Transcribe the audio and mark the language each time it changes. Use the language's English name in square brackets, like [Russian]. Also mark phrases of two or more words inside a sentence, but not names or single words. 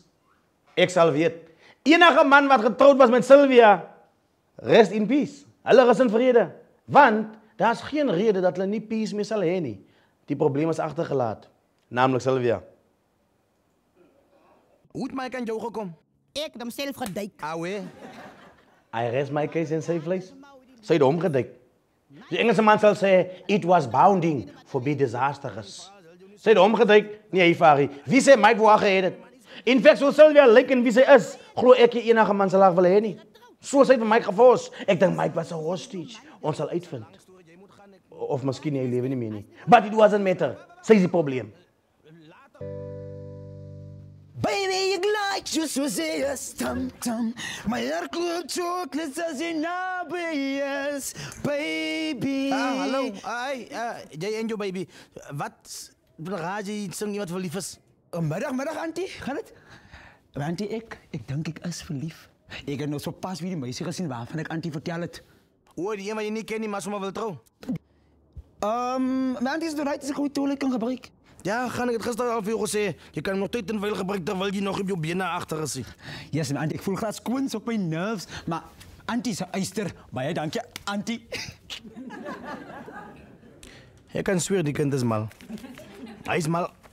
[Afrikaans] Ek sal weet, enige man wat getroud was met Sylvia, [English] rest in peace. [Afrikaans] Hulle is in vrede, want daar's geen rede dat hulle nie peace meer sal hê nie. Die probleem is agtergelaat, naamlik Sylvia. Hoe het Mike aan jou gekom? ek het homself geduik. Ouwe. [English] I rest my case in safe place. [Afrikaans] Sy het hom geduik. Die Engelse man sal sê, [English] it was bounding for be disastrous. [Afrikaans] Sy het hom geduik, nie hy Fari. Wie sê Mike wou gehet het? [English] In fact, [Afrikaans] so Sylvia lyk en wie sy is, glo ek nie enige man sal haar wil hê nie. So sy het vir Mike gefors. Ek dink Mike was 'n hostage. Ons sal uitvind. Of miskien hy lewe nie meer nie. [English] But it wasn't matter. [Afrikaans] Sy is die probleem. [Dutch] Baby, ik [English] like you [Dutch] zozeer, tam. Maar er klopt chocolates als je nabij is, baby. [Afrikaans] Hallo. Jy en jou baby. Wat raad jy sing jy wat verlief is? [Dutch] Middag, auntie. Gaat het? Auntie, ik denk ik is verliefd. Ik heb nog zo pas weer die meisje gezien waarvan ik auntie vertel het. [Afrikaans] O, die een wat jy nie ken nie, maar sommer wil trou. [Dutch] Mijn auntie is door uit, is een goede tool ik kan gebruiken. [Afrikaans] Ja, gaan ek het gister al vir jou gesê. Jy kan nog tyd en wyl gebruik terwyl jy nog op jou bene agter is. [Dutch] Yes, auntie, ik voel graag squins op mijn nerves. Maar auntie is een eister. [Afrikaans] Baie dankie, auntie. Ek kan sweer die kind is mal. Hy is mal.